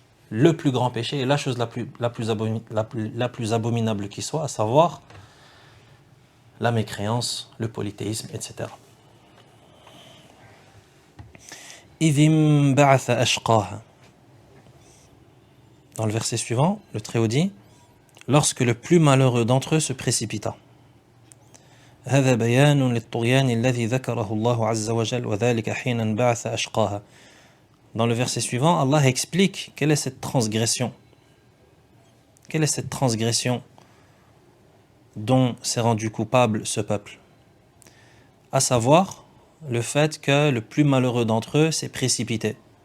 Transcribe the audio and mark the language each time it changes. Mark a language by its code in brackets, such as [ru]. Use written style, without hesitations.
[fr] le plus grand péché et la chose la plus abominable qui soit, à savoir la mécréance, le polythéisme, etc. [ar] إِذِ بَعَثَ أَشْقَاهَا. [fr] Dans le verset suivant, le Très-Haut dit lorsque le plus malheureux d'entre eux se précipita. [ar] هذا بيان للطغيان الذي ذكره الله عز وجل وذلك حين بعث أشقاها. [fr] Dans le verset suivant, Allah explique quelle est cette transgression. Quelle est cette transgression dont s'est rendu coupable ce peuple? À savoir, le fait que le plus malheureux d'entre eux s'est précipité.